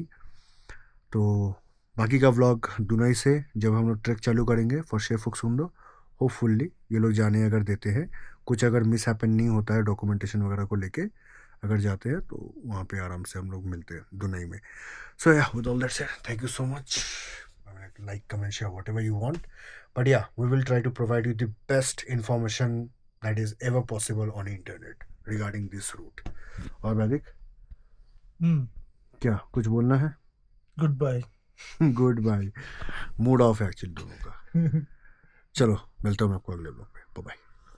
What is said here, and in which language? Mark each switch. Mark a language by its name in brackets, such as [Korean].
[Hindi] तो बाकी का व्लॉग दुनाई से जब हम लोग ट्रैक चालू करेंगे फॉर शेफुक्सुंडो, होपफुली ये लोग जाने अगर देते हैं, कुछ अगर मिस हैपन नहीं होता है डॉक्यूमेंटेशन वगैरह को लेके, अगर जाते हैं तो वहाँ पे आराम से हम लोग मिलते हैं दुनाई में। [English] So yeah with all that said, thank you so much. Like, comment, share whatever you want. But yeah, we will try to provide you the best information that is ever possible on internet regarding this route. [Hindi] और वैदिक क्या कुछ बोलना है? [English] Good bye. Good bye. [Hindi] Mood off है actually दोनों का. चलो मिलता हूँ मैं आपको अगले ब्लॉग में. Bye bye.